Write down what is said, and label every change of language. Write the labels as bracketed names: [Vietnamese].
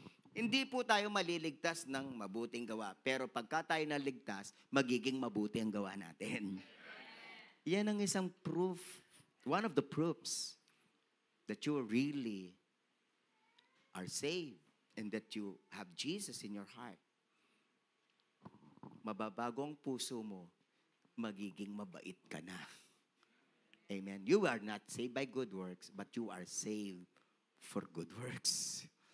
[Filipino] Hindi po tayo maliligtas ng mabuting gawa. Pero pagka tayo naligtas, magiging mabuti ang gawa natin. [English] Yan ang isang proof, one of the proofs that you really are saved and that you have Jesus in your heart. [Filipino] Mababago ang puso mo, magiging mabait ka na. Amen. [English] You are not saved by good works, but you are saved for good works.